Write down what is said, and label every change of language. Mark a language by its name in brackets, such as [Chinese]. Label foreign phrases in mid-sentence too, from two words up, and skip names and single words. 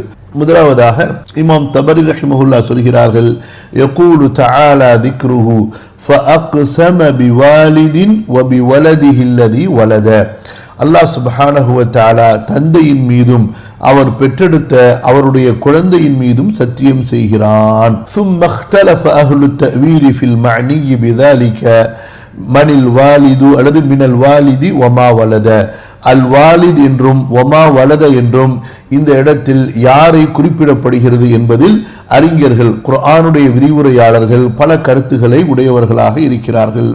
[Tamil] முதலாவதாக இமாம் தபரி ரஹிமஹுல்லாஹ் சொல்கிறார்கள், [Arabic] يقول تعالى ذكره فأقسم بوالد وبولده الذي ولد. الله سبحانه وتعالى [Tamil] தந்தையின் மீதும் அவர் பெற்றெடுத்த அவருடைய குழந்தையின் மீதும் சத்தியம் செய்கிறான். [Arabic] ثم اختلف اهل التأويل في المعني بذلك من الوالد அல்லது من الوالد وما ولد. [Tamil] அல் வாலித் என்றும் [Arabic] وما ولد [Tamil] என்றும் இந்த இடத்தில் யாரை குறிப்பிடப்படுகிறது என்பதில் அறிஞர்கள், குர்ஆனுடைய விரிவுரையாளர்கள் பல கருத்துக்களை உடையவர்களாக இருக்கிறார்கள்.